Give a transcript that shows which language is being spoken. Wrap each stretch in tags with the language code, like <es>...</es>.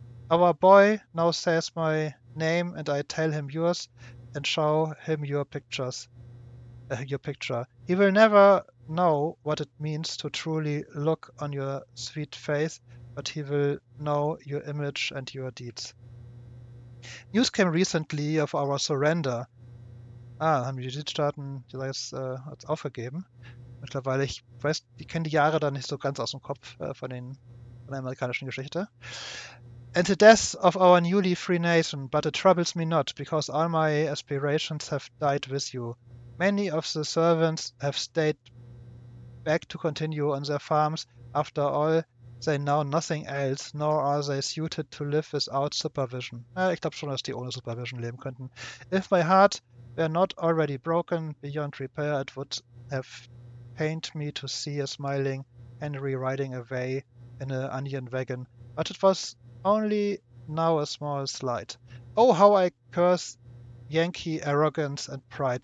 <en>Our boy now says my name, and I tell him yours, and show him your picture. He will never know what it means to truly look on your sweet face, but he will know your image and your deeds. News came recently of our surrender.</en> <de>Haben die Südstaaten jetzt aufgegeben. Mittlerweile, ich weiß, die kennen die Jahre dann nicht so ganz aus dem Kopf von der amerikanischen Geschichte.</de> <en>And the death of our newly free nation, but it troubles me not, because all my aspirations have died with you. Many of the servants have stayed back to continue on their farms. After all, they know nothing else, nor are they suited to live without supervision.</en> <de>Ich glaube schon, dass die ohne Supervision leben könnten.</de> <en>If my heart were not already broken beyond repair, it would have pained me to see a smiling Henry riding away in an onion wagon. But it was only now a small slight. Oh, how I curse Yankee arrogance and pride.</en>